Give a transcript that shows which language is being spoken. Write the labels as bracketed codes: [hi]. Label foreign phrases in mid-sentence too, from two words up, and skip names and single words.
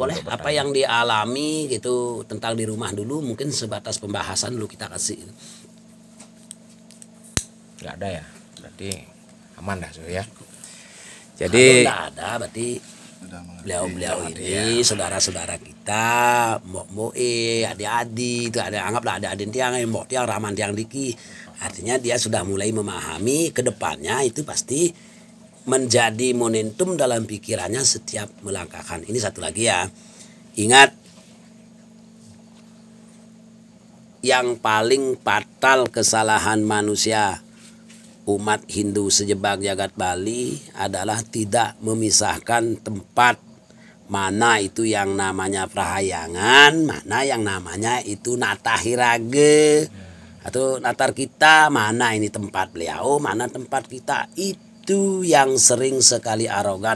[id] Boleh apa yang dialami gitu tentang di rumah dulu, mungkin sebatas pembahasan dulu kita kasih. Nggak ada ya, berarti aman dah ya. Jadi nggak ada berarti beliau ini saudara-saudara kita, mbok adik-adik itu ada, anggaplah ada [ban] adik tiang, mbok tiang, raman tiang diki. [id] Artinya dia sudah mulai memahami ke depannya itu pasti menjadi momentum dalam pikirannya setiap melangkahkan. Ini satu lagi ya. Ingat, yang paling fatal kesalahan manusia umat Hindu sejebak jagat Bali adalah tidak memisahkan tempat mana itu yang namanya prahayangan, mana yang namanya itu natahirage. atau latar kita, mana ini tempat beliau, mana tempat kita, itu yang sering sekali arogan.